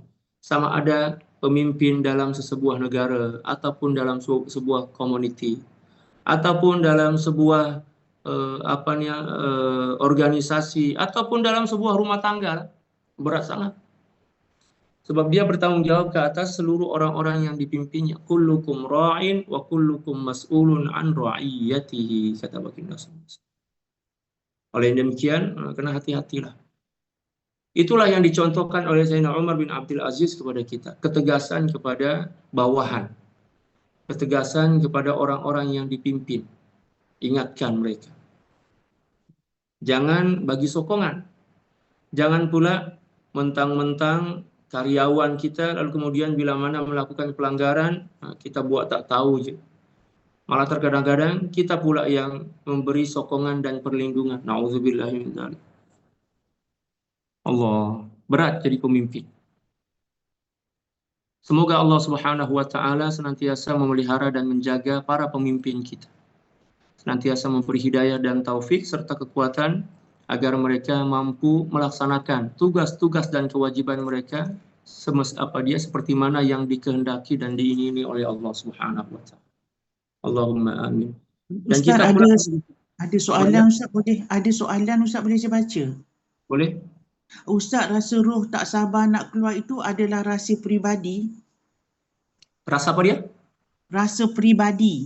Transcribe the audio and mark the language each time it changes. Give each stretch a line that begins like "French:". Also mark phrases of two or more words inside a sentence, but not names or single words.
Malay: Sama ada pemimpin dalam sebuah negara, ataupun dalam sebuah community, ataupun dalam sebuah organisasi, ataupun dalam sebuah rumah tangga, berat sangat. Sebab dia bertanggung jawab ke atas seluruh orang-orang yang dipimpinnya.
Arabic: كلكم راع وكلكم مسؤول عن رعيته,
Malay: kata baginda sallallahu. Oleh demikian, kena hati-hatilah. Itulah yang dicontohkan oleh Sayyidina Umar bin Abdul Aziz kepada kita. Ketegasan kepada bawahan. Ketegasan kepada orang-orang yang dipimpin. Ingatkan mereka. Jangan bagi sokongan. Jangan pula mentang-mentang karyawan kita, lalu kemudian bila mana melakukan pelanggaran, kita buat tak tahu je. Malah terkadang-kadang kita pula yang memberi sokongan dan perlindungan.
Arabic: نعوذ بالله من ذلك.
Malay: Allah, berat jadi pemimpin. Semoga Allah
Arabic: سبحانه وتعالى
Malay: senantiasa memelihara dan menjaga para pemimpin kita. Senantiasa memberi hidayah dan taufik serta kekuatan agar mereka mampu melaksanakan tugas-tugas dan kewajiban mereka seperti mana yang dikehendaki dan diingini oleh Allah
Arabic: سبحانه وتعالى. اللهم آمين. Dan
Malay: Ustaz, kita pula ada soalan Ustaz, boleh saya baca? boleh. Ustaz rasa roh tak sabar nak keluar itu adalah rasa peribadi? Rasa apa dia? Rasa peribadi.